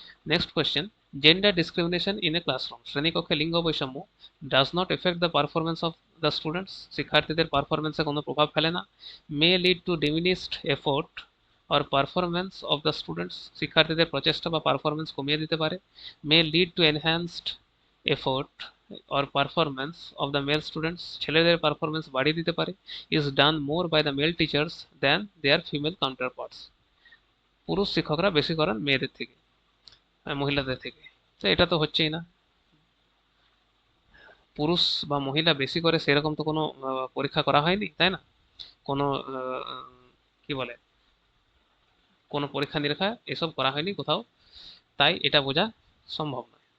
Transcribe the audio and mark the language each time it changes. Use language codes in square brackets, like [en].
[en] next question, gender discrimination in a classroom, [bn] শ্রেণীকক্ষে লিঙ্গ বৈষম্য [en] does not effect the performance of the students, [bn] শিক্ষার্থীদের পারফরমেন্সে কোনো প্রভাব ফেলে না। [en] may lead to diminished effort or performance of the students, [bn] শিক্ষার্থীদের প্রচেষ্টা বা পারফরমেন্স কমিয়ে দিতে পারে। [en] may lead to enhanced effort or performance of the male students, [bn] ছেলেদের পারফরমেন্স বাড়িয়ে দিতে পারে, [en] is done more by the male teachers than their female counterparts, [bn] পুরুষ শিক্ষকরা বেশি করেন মেয়েদের থেকে, মহিলাদের থেকে। তো এটা তো হচ্ছেই না, পুরুষ বা মহিলা বেশি করে সেরকম তো কোনো পরীক্ষা করা হয়নি, তাই না? কোনো কি বলে, কোনো পরীক্ষা নিরীক্ষা এসব করা হয়নি কোথাও, তাই এটা বোঝা সম্ভব নয়।